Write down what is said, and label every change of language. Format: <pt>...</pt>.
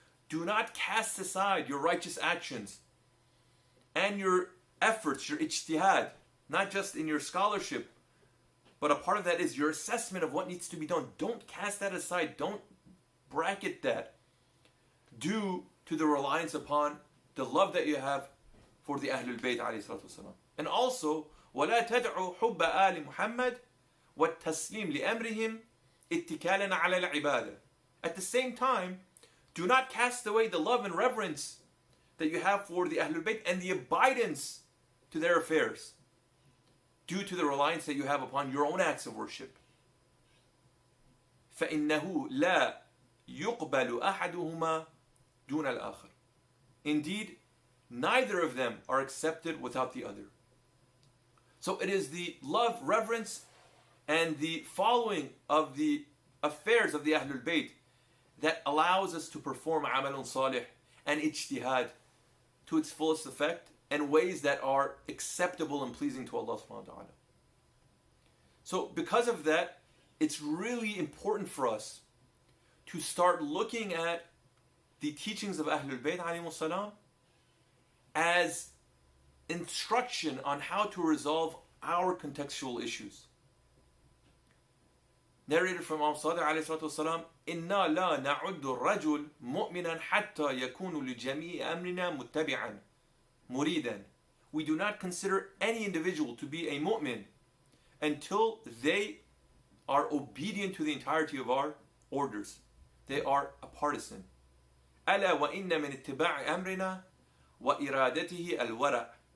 <en>Do not cast aside your righteous actions and your efforts, your ijtihad, not just in your scholarship, but a part of that is your assessment of what needs to be done. Don't cast that aside. Don't bracket that due to the reliance upon the love that you have for the Ahlul Bayt alayhi salatu wasalam. And also,</en> <ar>وَلَا تَدْعُوا حُبَّ آلِ مُحَمَّدٍ وَالتَّسْلِيمِ لِأَمْرِهِمْ اتِّكَالًا عَلَى الْعِبَادَةِ.</ar> <en>At the same time, do not cast away the love and reverence that you have for the Ahlul Bayt and the abidance to their affairs due to the reliance that you have upon your own acts of worship.</en> <ar>فَإِنَّهُ لَا يُقْبَلُ أَحَدُهُمَا دُونَ الْآخَرِ.</ar> <en>Indeed, neither of them are accepted without the other. So it is the love, reverence, and the following of the affairs of the Ahlul Bayt that allows us to perform amalun salih and ijtihad to its fullest effect and ways that are acceptable and pleasing to Allah subhanahu wa ta'ala. So because of that, it's really important for us to start looking at the teachings of Ahlul Bayt alayhimus salam as instruction on how to resolve our contextual issues. Narrated from Imam Sadiq alayhi salatu wasalam,</en> <ar>إِنَّا لَا نَعُدُّ الرَّجُلِ مُؤْمِنًا حَتَّى يَكُونُ لِجَمِيعِ أَمْرِنَا مُتَّبِعًا مُرِيدًا.</ar> <en>We do not consider any individual to be a mu'min until they are obedient to the entirety of our orders. They are a partisan.</en> <ar>أَلَا وَإِنَّ مِنِ اتِّبَاعِ أَمْرِنَا وَإِرَادَتِهِ الْوَرَعِ.</ar>